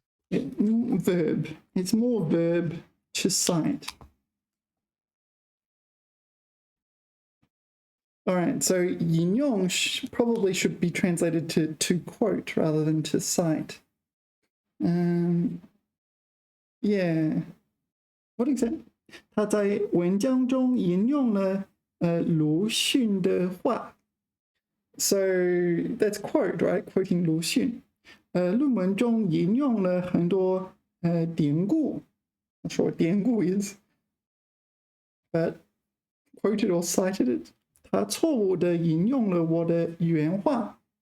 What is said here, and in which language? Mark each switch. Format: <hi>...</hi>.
<en>Verb. It's more verb to cite. All right. So 引用 probably should be translated to quote rather than to cite. Yeah. What exactly?</en> <zh>他在文章中引用了鲁迅的话。</zh> <en>So that's quote, right? Quoting 鲁迅。</en> <zh>论文中引用了很多典故。</zh> <en>Not sure what 典故 is, but quoted or cited it.</en> <zh>他错误的引用了我的原话。</zh>